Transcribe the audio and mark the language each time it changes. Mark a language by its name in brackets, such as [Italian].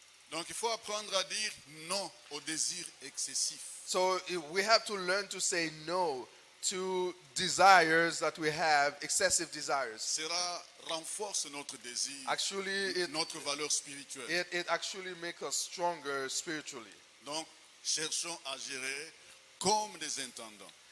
[French] Donc, il faut apprendre à dire non au désir excessif. [English] So we have to learn to say no to desires that we have, excessive desires. [French] Cela renforce notre désir, [English] Actually, [French] notre valeur spirituelle. [English] it actually makes us stronger spiritually. [French] Donc, cherchons à gérer comme des intendants.